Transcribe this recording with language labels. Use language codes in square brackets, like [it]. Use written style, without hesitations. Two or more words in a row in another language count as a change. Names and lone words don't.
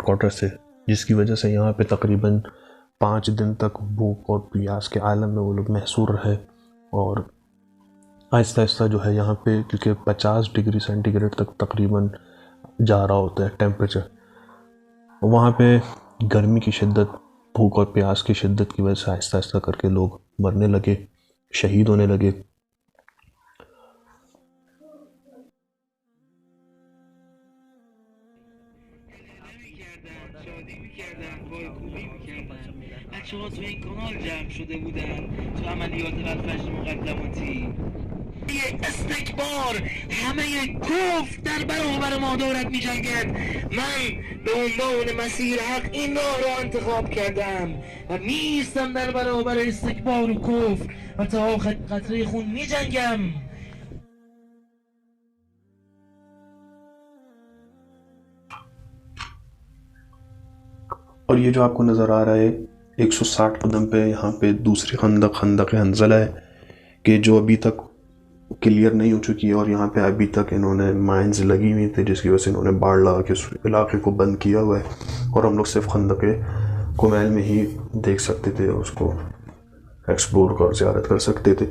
[ur] کوارٹر سے، جس کی وجہ سے یہاں پہ تقریباً 5 دن تک بھوک اور پیاس کے عالم میں وہ لوگ محصور رہے، اور آہستہ آہستہ جو ہے یہاں پہ کیونکہ 50 [en] degree centigrade [ur] تک تقریباً جا رہا ہوتا ہے ٹیمپریچر، وہاں پہ گرمی کی شدت، بھوک اور پیاس کی شدت کی وجہ سے آہستہ آہستہ کر کے لوگ مرنے لگے، شہید ہونے لگے۔ [fa] بچه‌ها تو این کانال جمع شده بودن تو عملیات الفجر مقدماتی. استکبار همه کفر در برابر ما دارد می جنگد. من به عنوان مسیر حق این راه را انتخاب کردم و می ایستم در برابر استکبار و کفر و تا آخر قطره خون می جنگم. [ur] اور یہ جو آپ کو نظر آ رہا ہے 160 قدم پہ یہاں پہ دوسری خندق حنظلہ ہے، کہ جو ابھی تک کلیئر نہیں ہو چکی ہے، اور یہاں پہ ابھی تک انہوں نے مائنز لگی ہوئی تھی، جس کی وجہ سے انہوں نے باڑ لگا کے اس علاقے کو بند کیا ہوا ہے، اور ہم لوگ صرف خندق کمیل میں ہی دیکھ سکتے تھے، اس کو ایکسپلور اور زیارت کر سکتے تھے۔